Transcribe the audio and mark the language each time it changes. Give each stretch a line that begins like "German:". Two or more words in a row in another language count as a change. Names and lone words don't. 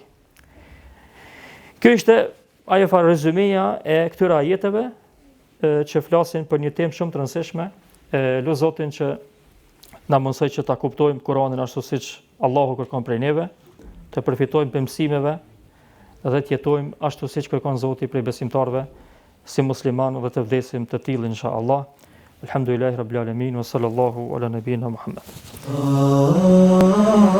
Albanian: Kjo ishte ajo farë rezumeja e këtyre ajeteve që flasin për një temë shumë të rëndësishme. Lut Zotin që na mësoj që ta kuptojmë Kur'anin ashtu siç Allahu kërkon prej neve, të përfitojmë për mësimeve dhe të jetojmë ashtu siç kërkon Zoti prej besimtarëve si muslimanë dhe të vdesim të tillë inshallah.
Arabic: الحمد لله رب العالمين وصلى الله على نبينا محمد.